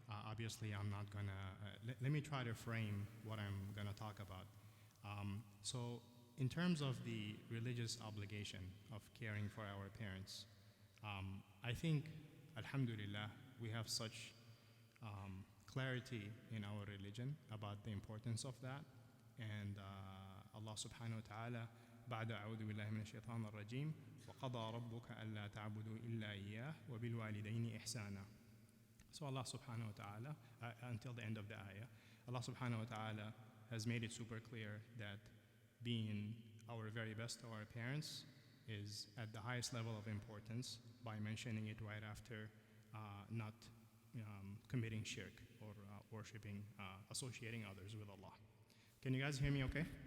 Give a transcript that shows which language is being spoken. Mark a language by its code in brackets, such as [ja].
[en] Obviously, I'm not gonna. Let me try to frame what I'm gonna talk about. So, in terms of the religious obligation of caring for our parents, I think, alhamdulillah, we have such clarity in our religion about the importance of that. And Allah subhanahu wa ta'ala [ar] بعد أعوذ بالله من الشيطان الرجيم وقضى ربك ألا تعبدوا إلا إياه وبالوالدين إحسانا. [en] So Allah subhanahu wa ta'ala, until the end of the ayah, Allah subhanahu wa ta'ala has made it super clear that being our very best to our parents is at the highest level of importance by mentioning it right after not committing shirk or worshipping, associating others with Allah. Can you guys hear me okay?